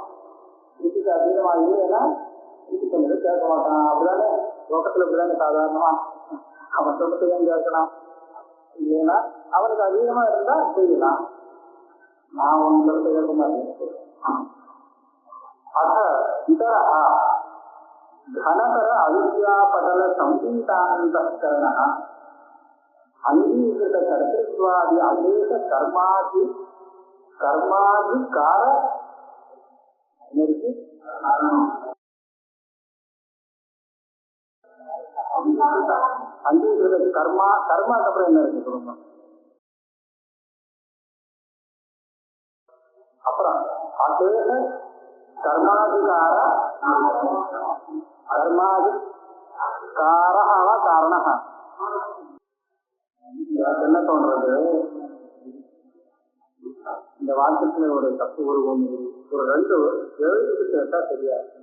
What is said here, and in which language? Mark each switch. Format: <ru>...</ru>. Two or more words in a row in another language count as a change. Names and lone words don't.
<ta>ஸ்ருதிக்கு அதீனமா இல்லைன்னா ஸ்ருதி சொன்னதை கேட்க மாட்டான். அப்படிதானே லோகத்துல இப்படிதானே சாதாரணமா அவன் சொன்னதையும் கேட்கலாம். இல்லைன்னா அவனுக்கு அதீனமா இருந்தா செய்யலாம். நான் உன் சொல்றதை கேட்க மாட்டேன். அத இதரா</ta> <sa>घनतर अविद्यापटल संपीतान्तःकरण अंगीकृत कर्तृत्वादि अशेष कर्माधिकार अंगीकृत कर्मा कर्म</sa> <ta>அப்புறம்</ta> <sa>अशेष कर्माधिकार</sa> <ta>காரண என்ன தோன்றது, இந்த வாக்கியத்துல ஒரு தப்பு ஒரு 2 எழுத்து கேட்டா சரியா.</ta>